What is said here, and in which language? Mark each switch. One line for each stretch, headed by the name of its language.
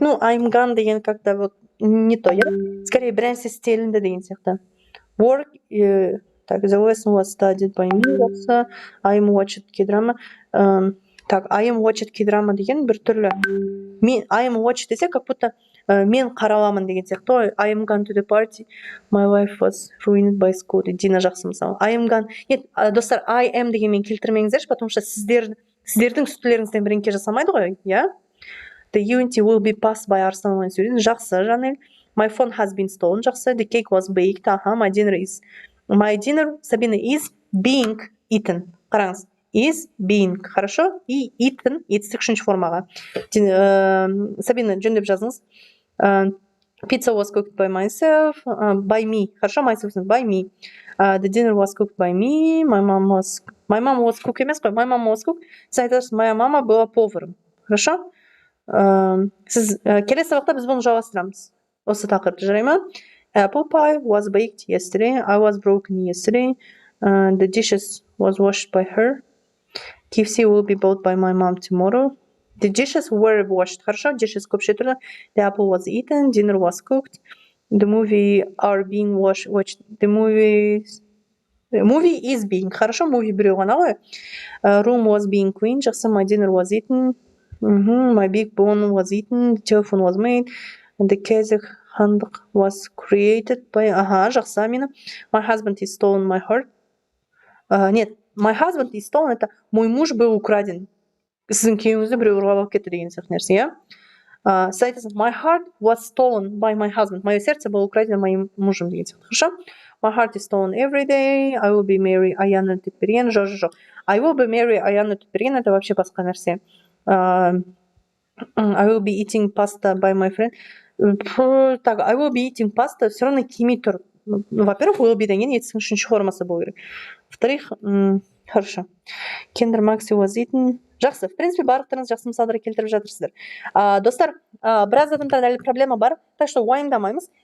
Russian: Ну,
English: I'm gone
Kazakh: деген
Russian: как-то вот не то, я? Скорее,
Kazakh: бірінші стилінде деген сияқты.
English: Work,
Russian: так,
English: the lesson was studied by me,
Kazakh: жақсы.
English: I'm watched K-drama.
Russian: Так,
English: I'm watched K-drama
Kazakh: деген бір түрлі.
English: I'm watched
Kazakh: десе,
Russian: как будто
Kazakh: мен қараламын деген сияқты.
English: I'm gone to the party. My life was ruined by school.
Kazakh: Дина жақсы мысалы.
English: I'm gone.
Russian: Нет,
Kazakh: достар,
English: I am
Kazakh: деген мен келтірмеңіздерші,
Russian: потому что
Kazakh: сіздердің үстілеріңізден бірінке жасамайды ғой, иә?
English: The unity will be passed by Арсlan
Kazakh: сөйлейді. Жақсы, Жанель.
English: My phone has been stolen.
Kazakh: Жақсы.
English: The cake was baked. Аха, my dinner, Сабина, is being eaten.
Kazakh: Қараңыз.
English: Is being.
Russian: Хорошо? И
English: eaten, eats
Kazakh: 3-ші формаға. Сабина, жөндеп жазыңыз.
English: Pizza was cooked by myself. By me.
Russian: Хорошо?
English: Myself, by me. The dinner was cooked by me. My mom was cook
Kazakh: емес қой.
English: My mom was cook.
Kazakh: Сіз айтасыз,
Russian: моя мама была поваром. Хорошо?
Kazakh: Сіз келесі сабақта біз бұны жалғастырамыз. Осы тақырыпты, жарай ма?
English: Apple pie was baked yesterday. I was broken yesterday. The dishes was washed by her. KFC will be bought by my mom tomorrow. The dishes were washed.
Russian: Хорошо?
Kazakh: Dishes көпше түрлі.
English: The apple was eaten. Dinner was cooked. The movie are being watched. The movie is being.
Russian: Хорошо?
Kazakh: Movie біреу ғана ғой.
English: Room was being cleaned.
Kazakh: Жақсы.
English: My dinner was eaten. My big bone was eaten. The telephone was made. The kazakh handuk was created by...
Kazakh: Ага, жақсы, Амина.
English: My husband is stolen my heart.
Russian: Нет,
English: my husband is stolen,
Russian: это мой муж был украден.
Kazakh: Сіздің күйеуіңізді біреу ұрлап алып кетті деген сияқты нәрсе, иә?
English: Сіз айтасыз, my heart was stolen by my husband.
Russian: Мое сердце было украдено моим мужем
Kazakh: деген сияқты.
Russian: Хорошо?
English: My heart is stolen every day. I will be married Аяна Тепперген.
Kazakh: Жоқ.
English: I will be married Аяна Тепперген,
Russian: это вообще
Kazakh: басқа нәрсе.
English: I will be eating pasta by my friend.
Russian: Так,
English: I will be eating pasta
Russian: все равно
Kazakh: келмей тұр.
Russian: Во-первых,
English: will be
Kazakh: деген етсің 3-ші формасы болу керек.
Russian: Во-вторых, хорошо.
English: Kinder Maxi was eaten.
Kazakh: Жақсы,
Russian: в принципе,
Kazakh: барлықтарыңыз жақсы мысалдар келтіріп жатырсыздар. Достар, біраз адамдарда әлі проблема бар,
Russian: так что
Kazakh: уайымдамаймыз.